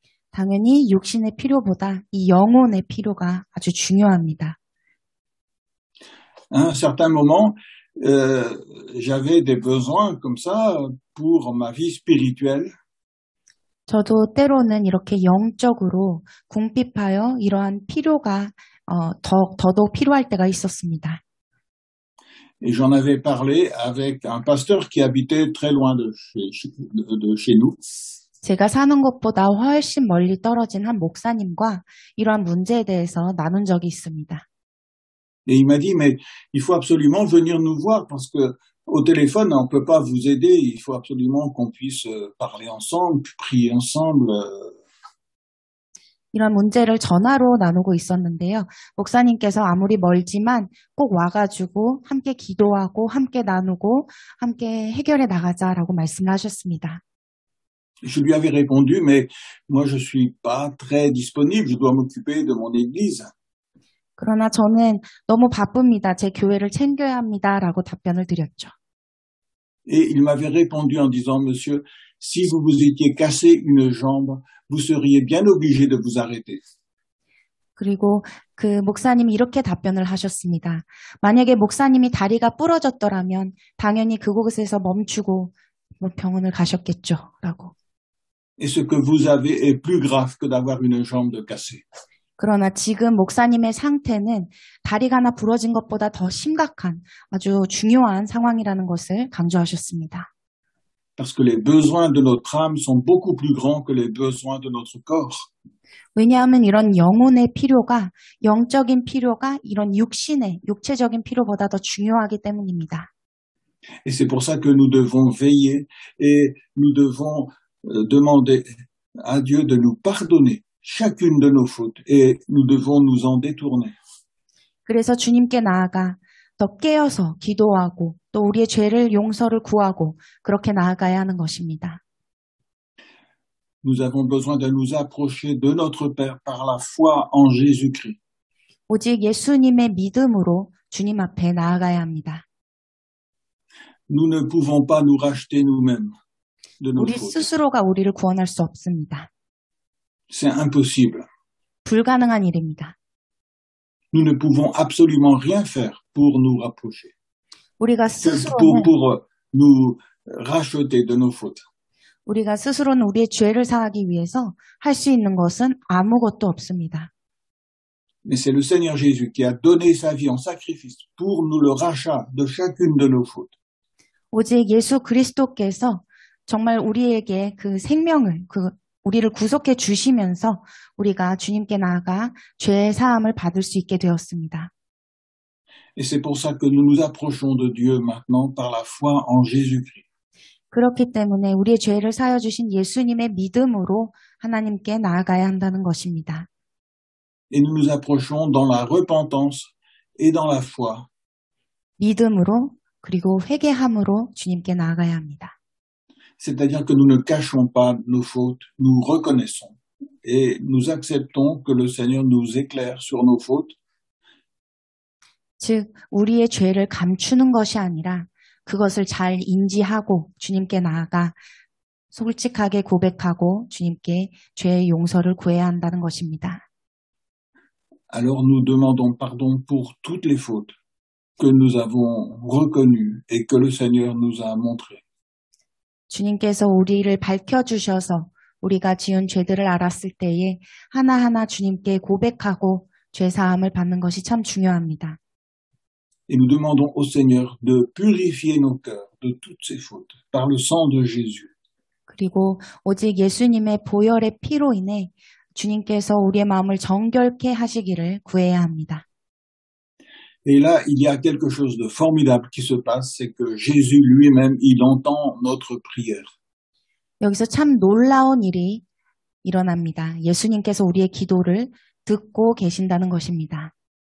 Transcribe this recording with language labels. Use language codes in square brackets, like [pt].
[ko] 당연히 육신의 필요보다 이 영혼의 필요가 아주 중요합니다. [fr] À un certain moment, j'avais des besoins comme ça pour ma vie spirituelle. [ko] 저도 때로는 이렇게 영적으로 궁핍하여 이러한 필요가 더더욱 필요할 때가 있었습니다. [fr] Et j'en avais parlé avec un pasteur qui habitait très loin de chez nous. [ko] 제가 사는 곳보다 훨씬 멀리 떨어진 한 목사님과 이러한 문제에 대해서 나눈 적이 있습니다. [fr] Et il m'a dit, mais il faut absolument venir nous voir parce que au téléphone, on ne peut pas vous aider. Il faut absolument qu'on puisse parler ensemble, prier ensemble. [ko] 이런 문제를 전화로 나누고 있었는데요. 목사님께서 아무리 멀지만 꼭 와가지고 함께 기도하고 함께 나누고 함께 해결해 나가자라고 말씀을 하셨습니다. [fr] Je lui avais répondu, mais moi je suis pas très disponible. Je dois m'occuper de mon église. [ko] 그러나 저는 너무 바쁩니다. 제 교회를 챙겨야 합니다라고 답변을 드렸죠. [fr] Et il m'avait répondu en disant, monsieur, si vous vous étiez cassé une jambe, vous seriez bien obligé de vous arrêter. [ko] 그리고 그 목사님이 이렇게 답변을 하셨습니다. 만약에 목사님이 다리가 부러졌더라면 당연히 그곳에서 멈추고 병원을 가셨겠죠. 라고. [fr] Et ce que vous avez est plus grave que d'avoir une jambe cassée. [ko] 그러나 지금 목사님의 상태는 다리가 하나 부러진 것보다 더 심각한 아주 중요한 상황이라는 것을 강조하셨습니다. [fr] Parce que les besoins de notre âme sont beaucoup plus grands que les besoins de notre corps. [ko] 왜냐하면 이런 영혼의 필요가, 영적인 필요가 이런 육체적인 필요보다 더 중요하기 때문입니다. [fr] Et c'est pour ça que nous devons veiller et nous devons demander à Dieu de nous pardonner chacune de nos fautes et nous devons nous en détourner. [ko] 그래서 주님께 나아가 더 깨어서 기도하고 또 우리의 죄를 용서를 구하고 그렇게 나아가야 하는 것입니다. [fr] Nous avons besoin de nous approcher de notre Père par la foi en Jésus-Christ. [ko] 오직 예수님의 믿음으로 주님 앞에 나아가야 합니다. [fr] Nous ne pouvons pas nous racheter nous-mêmes de nos [ko] 우리 [fr] fautes. [ko] 스스로가 우리를 구원할 수 없습니다. [fr] C'est impossible. [ko] 불가능한 일입니다. [fr] Nous ne pouvons absolument rien faire pour nous rapprocher, [ko] 우리가 [fr] pour nous racheter de nos fautes. [ko] 우리가 스스로는 우리의 죄를 사하기 위해서 할 수 있는 것은 아무것도 없습니다. [fr] Mais c'est le Seigneur Jésus qui a donné sa vie en sacrifice pour nous le rachat de chacune de nos fautes. [ko] 오직 예수 그리스도께서 정말 우리에게 그 생명을, 우리를 구속해 주시면서 우리가 주님께 나아가 죄의 사함을 받을 수 있게 되었습니다. [fr] Et c'est pour ça que nous nous approchons de Dieu maintenant par la foi en Jésus-Christ. [ko] 그렇기 때문에 우리의 죄를 사여 주신 예수님의 믿음으로 하나님께 나아가야 한다는 것입니다. [fr] Et nous nous approchons dans la repentance et dans la foi. [ko] 믿음으로 그리고 회개함으로 주님께 나아가야 합니다. [fr] C'est-à-dire que nous ne cachons pas nos fautes, nous reconnaissons et nous acceptons que le Seigneur nous éclaire sur nos fautes. [ko] 즉, 우리의 죄를 감추는 것이 아니라 그것을 잘 인지하고 주님께 나아가 솔직하게 고백하고 주님께 죄의 용서를 구해야 한다는 것입니다. [fr] Alors nous demandons pardon pour toutes les fautes que nous avons reconnues et que le Seigneur nous a montrées. [ko] 주님께서 우리를 밝혀주셔서 우리가 지은 죄들을 알았을 때에 하나하나 주님께 고백하고 죄사함을 받는 것이 참 중요합니다. [fr] Et nous demandons au Seigneur de purifier nos cœurs de toutes ces fautes par le sang de Jésus. [ko] 그리고 오직 예수님의 보혈의 피로 인해 주님께서 우리의 마음을 정결케 하시기를 구해야 합니다. [fr] Et là, il y a quelque chose de formidable qui se passe, c'est que Jésus lui-même, il entend notre prière. [ko] 여기서 참 놀라운 일이 일어납니다. 예수님께서 우리의 기도를 듣고 계신다는 것입니다.